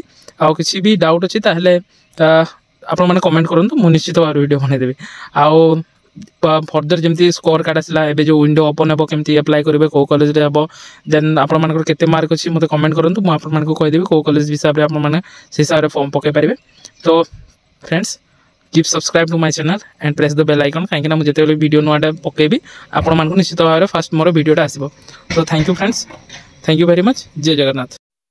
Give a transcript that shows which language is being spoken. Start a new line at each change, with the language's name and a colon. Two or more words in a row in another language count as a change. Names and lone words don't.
Odia: ଆଉ କିଛି ବି ଡାଉଟ୍ ଅଛି ତାହେଲେ ଆପଣମାନେ କମେଣ୍ଟ କରନ୍ତୁ, ମୁଁ ନିଶ୍ଚିତ ଭାବରେ ଭିଡ଼ିଓ ବନେଇଦେବି। ଆଉ ଫର୍ଦର ଯେମିତି
English: score card
Odia: ଆସିଲା, ଏବେ ଯେଉଁ
English: window open
Odia: ହେବ କେମିତି ଆପ୍ଲାଏ କରିବେ, କେଉଁ କଲେଜରେ ହେବ, ଦେନ୍ ଆପଣମାନଙ୍କର କେତେ ମାର୍କ ଅଛି ମୋତେ କମେଣ୍ଟ କରନ୍ତୁ, ମୁଁ ଆପଣମାନଙ୍କୁ କହିଦେବି କେଉଁ କଲେଜ ହିସାବରେ ଆପଣମାନେ ସେ ହିସାବରେ ଫର୍ମ ପକାଇ ପାରିବେ। ତ ଫ୍ରେଣ୍ଡସ୍,
English: keep subscribe to my channel and press the bell icon,
Odia: କାହିଁକିନା ମୁଁ ଯେତେବେଳେ ଭିଡ଼ିଓ ନୂଆଟା ପକାଇବି ଆପଣମାନଙ୍କୁ ନିଶ୍ଚିତ ଭାବରେ ଫାଷ୍ଟ ମୋର ଭିଡ଼ିଓଟା ଆସିବ।
English: ତ thank you friends, thank you very much.
Odia: ଜୟ ଜଗନ୍ନାଥ।